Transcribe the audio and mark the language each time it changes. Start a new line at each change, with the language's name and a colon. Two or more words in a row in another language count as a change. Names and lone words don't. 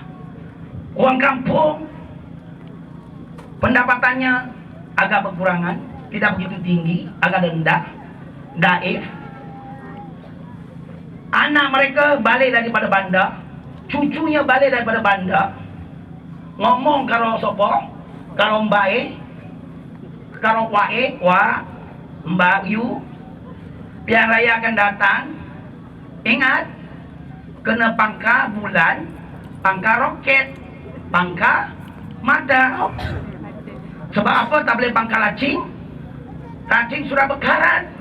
Malay: Orang kampung pendapatannya agak berkurangan, tidak begitu tinggi, agak rendah, daif. Anak mereka balik daripada bandar, cucunya balik daripada bandar,
Javanese: ngomong karo sopo, karo mbae, karo wae, mbak Yu,
Malay: pihak raya akan datang. Ingat, kena pangkal bulan, pangkal roket, pangkal mata. Sebab apa tak boleh pangkal lacing? Lacing sudah berkarat.